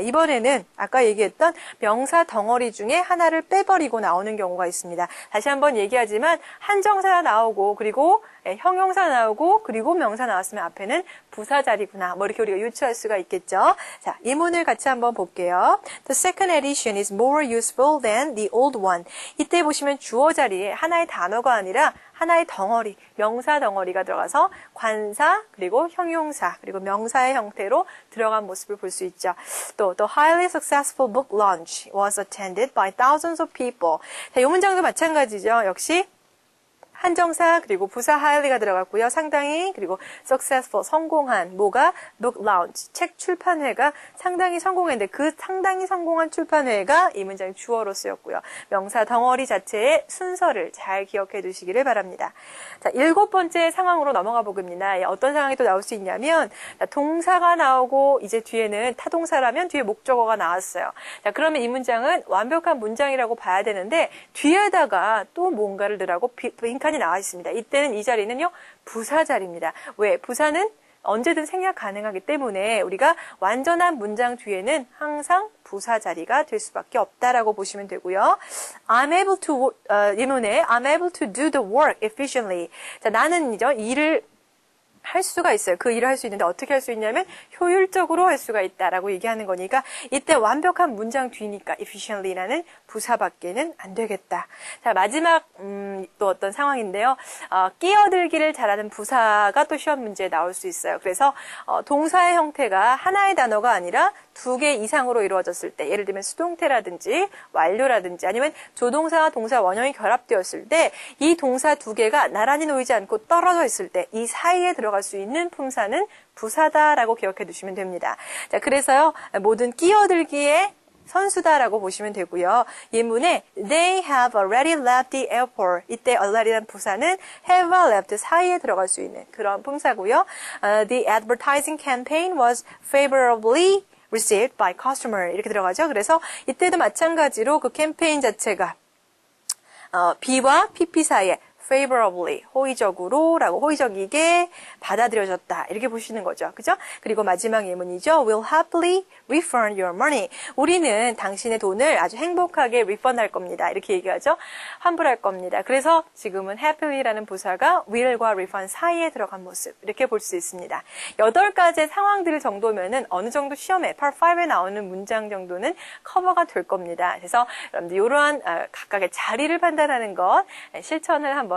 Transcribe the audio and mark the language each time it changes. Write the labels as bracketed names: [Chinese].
[Korean] 이번에는 아까 얘기했던 명사 덩어리 중에 하나를 빼버리고 나오는 경우가 있습니다. 다시 한번 얘기하지만 한정사가 나오고 그리고 형용사 나오고 그리고 명사 나왔으면 앞에는 부사 자리구나. 뭐 이렇게 우리가 유추할 수가 있겠죠. 자, 예문을 같이 한번 볼게요. [English] The second edition is more useful than the old one. [Korean] 이때 보시면 주어 자리에 하나의 단어가 아니라 하나의 덩어리, 명사 덩어리가 들어가서 관사, 그리고 형용사, 그리고 명사의 형태로 들어간 모습을 볼 수 있죠. 또, [English] The highly successful book launch was attended by thousands of people. [Korean] 자, 이 문장도 마찬가지죠. 역시 한정사 그리고 부사 highly가 들어갔고요. 상당히 그리고 successful 성공한 뭐가 book launch 책 출판회가 상당히 성공했는데 그 상당히 성공한 출판회가 이 문장의 주어로 쓰였고요. 명사 덩어리 자체의 순서를 잘 기억해 두시기를 바랍니다. 자, 일곱 번째 상황으로 넘어가 보겠습니다. 어떤 상황이 또 나올 수 있냐면 동사가 나오고 이제 뒤에는 타동사라면 뒤에 목적어가 나왔어요. 자, 그러면 이 문장은 완벽한 문장이라고 봐야 되는데 뒤에다가 또 뭔가를 넣으라고 빈칸이 나와 있습니다. 이때는 이 자리는요, 부사 자리입니다. 왜? 부사는 언제든 생략 가능하기 때문에 우리가 완전한 문장 뒤에는 항상 부사 자리가 될 수밖에 없다라고 보시면 되고요. [English] I'm able to, [Korean] 예문에 [English] I'm able to do the work efficiently. [Korean] 자, 나는요, 일을 할 수가 있어요. 그 일을 할 수 있는데 어떻게 할 수 있냐면 효율적으로 할 수가 있다라고 얘기하는 거니까 이때 완벽한 문장 뒤니까 efficiently라는 부사밖에는 안 되겠다. 자, 마지막 또 어떤 상황인데요. 끼어들기를 잘하는 부사가 또 시험 문제에 나올 수 있어요. 그래서 동사의 형태가 하나의 단어가 아니라 두 개 이상으로 이루어졌을 때 예를 들면 수동태라든지 완료라든지 아니면 조동사와 동사 원형이 결합되었을 때 이 동사 두 개가 나란히 놓이지 않고 떨어져 있을 때 이 사이에 들어갈 수 있는 품사는 부사다라고 기억해 두시면 됩니다. 자, 그래서요. 모든 끼어들기의 선수다라고 보시면 되고요. 예문에 [English] They have already left the airport. [Korean] 이때 already란 부사는 have left 사이에 들어갈 수 있는 그런 품사고요. [English] The advertising campaign was favorably received by customer. [Korean] 이렇게 들어가죠. 그래서 이때도 마찬가지로 그 캠페인 자체가 B와 PP 사이에 favorably, 호의적으로 라고 호의적이게 받아들여졌다. 이렇게 보시는 거죠. 그죠? 그리고 마지막 예문이죠. [English] Will happily refund your money. [Korean] 우리는 당신의 돈을 아주 행복하게 refund 할 겁니다. 이렇게 얘기하죠. 환불할 겁니다. 그래서 지금은 happy라는 부사가 will과 refund 사이에 들어간 모습. 이렇게 볼 수 있습니다. 8가지 상황들 정도면은 어느 정도 시험에 Part 5에 나오는 문장 정도는 커버가 될 겁니다. 그래서 여러분들 이러한 각각의 자리를 판단하는 것 실천을 한번